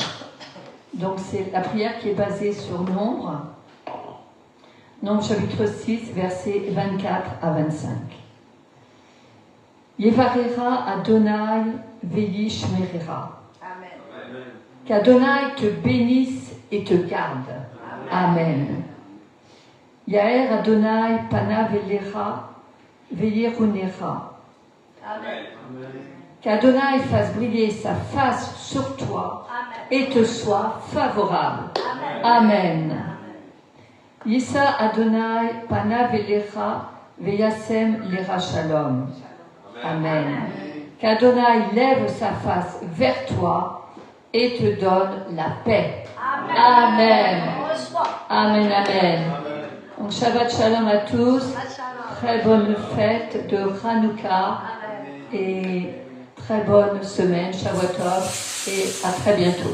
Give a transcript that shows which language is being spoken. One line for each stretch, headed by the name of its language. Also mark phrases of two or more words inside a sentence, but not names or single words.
French: Donc, c'est la prière qui est basée sur Nombre. Nombre chapitre 6, versets 24 à 25.
Hebrew: יברכך אדוני וישמרך.
French: Amen. Qu'Adonai te bénisse et te garde. Amen.
Hebrew: יאר אדוני פניו אליך ויחנך.
French: Amen. Qu'Adonai fasse briller sa face sur toi. Amen. Et te soit favorable. Amen. Amen.
Hebrew: ישא אדוני פניו אליך וישם לך שלום.
French: Amen. Qu'Adonai lève sa face vers toi et te donne la paix. Amen. Amen. Amen. Donc
Hebrew: שבת שלום
French: à tous. Très bonne fête de Hanouka et très bonne semaine
Hebrew: שבת טוב
French: et à très bientôt.